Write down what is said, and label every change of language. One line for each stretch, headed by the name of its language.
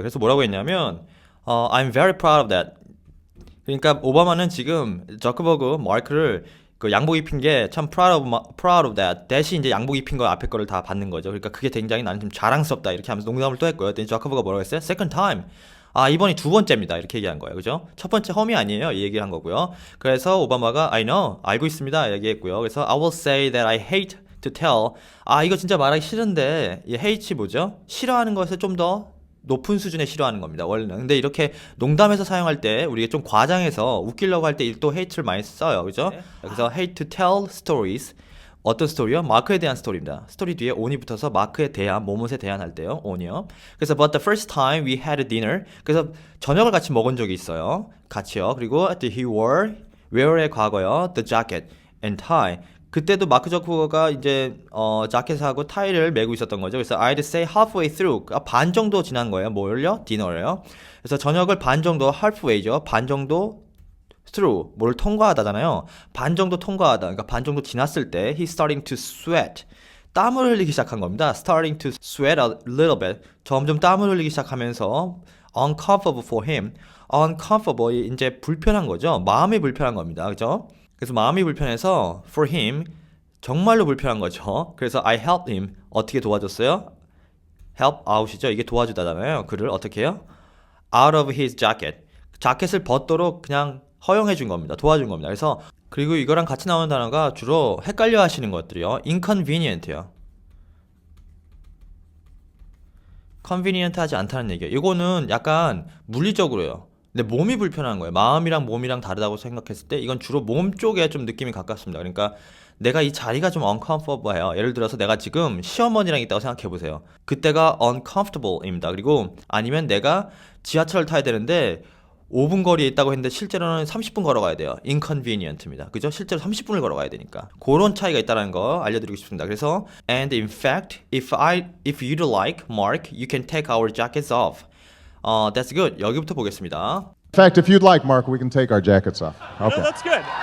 Korean: 그래서 뭐라고 했냐면
English: I'm very proud of that.
Korean: 그러니까 오바마는 지금 저커버그 마크를 그 양복 입힌 게 참
English: proud of that.
Korean: 대신 이제 양복 입힌 거 앞에 거를 다 받는 거죠. 그러니까 그게 굉장히 나는 좀 자랑스럽다 이렇게 하면서 농담을 또 했고요. 그랬더니 저커버가 뭐라고 했어요?
English: Second time.
Korean: 이번이 두 번째입니다. 이렇게 얘기한 거예요. 그죠? 첫 번째 험이 아니에요. 이 얘기를 한 거고요. 그래서 오바마가
English: I know.
Korean: 알고 있습니다. 얘기했고요. 그래서
English: I will say that I hate to tell.
Korean: 이거 진짜 말하기 싫은데 이 hate이 뭐죠? 싫어하는 것에 좀 더 높은 수준의 싫어하는 겁니다. 원래는. 근데 이렇게 농담에서 사용할 때 우리가 좀 과장해서 웃기려고 할 때 또 hate를 많이 써요. 그죠? 그래서
English: hate to tell stories.
Korean: 어떤 스토리요? 마크에 대한 스토리입니다. 스토리 뒤에 on이 붙어서 마크에 대한, 뭐뭇에 대한 할 때요. on이요. 그래서
English: but the first time we had dinner.
Korean: 그래서 저녁을 같이 먹은 적이 있어요. 같이요. 그리고 he wear의 과거요.
English: the jacket and tie.
Korean: 그때도 마크 저커버가 이제 자켓하고 타이를 메고 있었던 거죠. 그래서
English: I'd say halfway through.
Korean: 반 정도 지난 거예요. 뭘요? 디너를요. 그래서 저녁을 반 정도 halfway죠. 반 정도 through. 뭘 통과하다잖아요. 반 정도 통과하다. 그러니까 반 정도 지났을 때
English: he's starting to sweat.
Korean: 땀을 흘리기 시작한 겁니다.
English: starting to sweat a little bit.
Korean: 점점 땀을 흘리기 시작하면서
English: uncomfortable for him.
Korean: uncomfortable 이제 불편한 거죠. 마음이 불편한 겁니다. 그죠? 그래서 마음이 불편해서
English: for him
Korean: 정말로 불편한 거죠. 그래서
English: I helped him.
Korean: 어떻게 도와줬어요? help out이죠. 이게 도와주다잖아요. 그를 어떻게 해요?
English: out of his jacket.
Korean: 자켓을 벗도록 그냥 허용해 준 겁니다. 도와준 겁니다. 그래서 그리고 이거랑 같이 나오는 단어가 주로 헷갈려 하시는 것들이요. inconvenient요. convenient 하지 않다는 얘기예요. 이거는 약간 물리적으로요. 근데 몸이 불편한 거예요. 마음이랑 몸이랑 다르다고 생각했을 때 이건 주로 몸 쪽에 좀 느낌이 가깝습니다. 그러니까 내가 이 자리가 좀 uncomfortable해요. 예를 들어서 내가 지금 시어머니랑 있다고 생각해 보세요. 그때가 uncomfortable입니다. 그리고 아니면 내가 지하철을 타야 되는데 5분 거리에 있다고 했는데 실제로는 30분 걸어가야 돼요. inconvenient입니다. 그죠? 실제로 30분을 걸어가야 되니까. 그런 차이가 있다는 거 알려드리고 싶습니다. 그래서
English: and in fact, if you'd like, Mark, you can take our jackets off. That's good.
Korean: 여기부터 보겠습니다.
English: In fact, if you'd like, Mark, we can take our jackets off. No, Okay. that's good.